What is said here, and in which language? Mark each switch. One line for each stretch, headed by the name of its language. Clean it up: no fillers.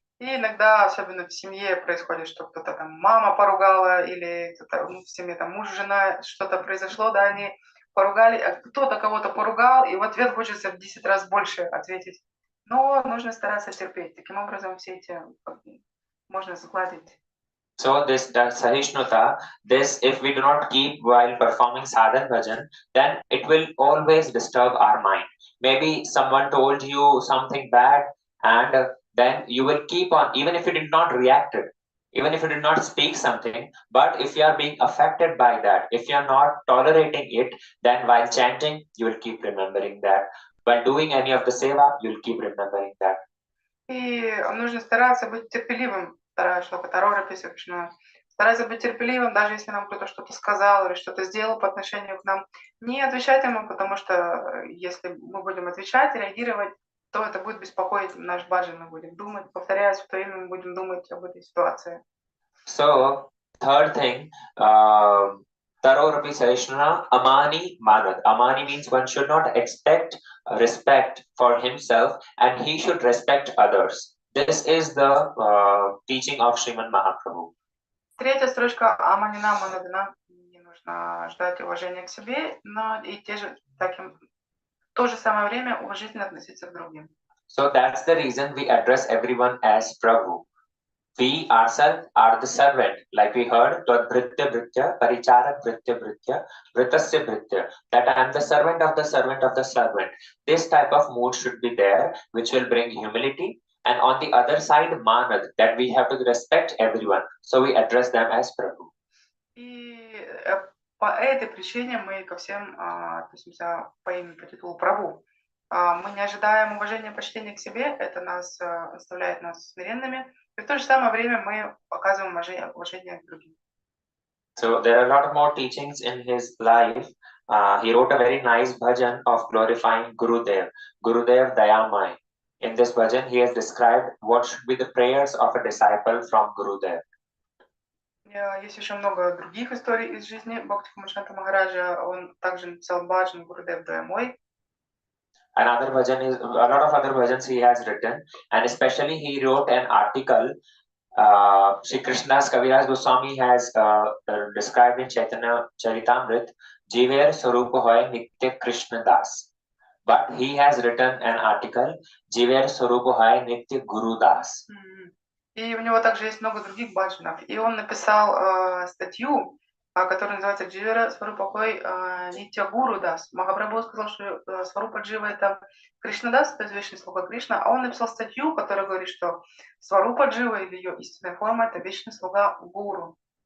Russian: И иногда, особенно в семье, происходит, что кто-то там мама поругала, или в семье там муж, жена, что-то произошло, да, они поругали, а кто-то кого-то поругал, и в ответ хочется в 10 раз больше ответить. Но нужно стараться терпеть. Таким образом, все эти можно сгладить.
English: So this Sahishnuta, this if we do not keep while performing sadhan bhajan, then it will always disturb our mind. Maybe someone told you something bad, and then you will keep on, even if you did not react it, even if you did not speak something, but if you are being affected by that, if you are not tolerating it, then while chanting, you will keep remembering that. While doing any of the seva, you will keep remembering that.
Russian: И нужно стараться быть терпеливым. Вторая шлока тароrapi sahishnuna. Стараться быть терпеливым, даже если нам кто-то что-то сказал или что-то сделал по отношению к нам. Не отвечать ему, потому что если мы будем отвечать, реагировать, то это будет беспокоить наш баджан, мы будем думать, повторяя свое имя, мы будем думать об этой ситуации.
English: So, third thing, tarorapi sahishnuna, amani manad. Amani means one should not expect respect for himself and he should respect others. This is the teaching of Sriman Mahaprabhu.
Russian: Третья строчка аманина манадана. Не нужно ждать уважения к себе, но и в то же самое время уважительно относиться к другим.
English: So that's the reason we address everyone as Prabhu. We ourselves are the servant, like we heard,
Sanskrit: Tvad-bhritya bhritya, paricharak bhritya bhritya, vritasya bhritya,
English: that I am the servant of the servant of the servant. This type of mood should be there, which will bring humility. And on the other side, manad, that we have to respect everyone. So we address them as Prabhu.
Russian: И по этой причине мы ко всем относимся по имени, по титулу Прабху. Мы не ожидаем уважения, почтения к себе, это оставляет нас смиренными. И в то же самое время мы показываем уважение к другим.
English: So there are a lot more teachings in his life. He wrote a very nice bhajan of glorifying Gurudev, Gurudev Dayamay. In this bhajan, he has described what should be the prayers of a disciple from Gurudev.
Russian: Есть еще много других историй из жизни Бхакти Камачанта Махараджа. Он также написал баджан Гурудев Дайамой.
English: Another bhajan is a lot of other bhajans he has written, and especially he wrote an article. Shri Krishnadas Kaviraj Goswami has described in Chaitanya Charitamrit,
Bangla: Jiver Sarup Hoy Nitya Krishna Das.
English: But he has written an article, Jiver Sarup Hoy Nitya Guru Das.
Russian: И у него также есть много других баджанов. И он написал статью, которая называется «Дживера Сварупа Хой Нитя Гуру Дас». Махапрабху сказал, что Сварупа Джива — это Кришна Дас, это вечный слуга Кришна, а он написал статью, которая говорит, что Сварупа Джива или ее истинная форма — это вечный слуга Гуру.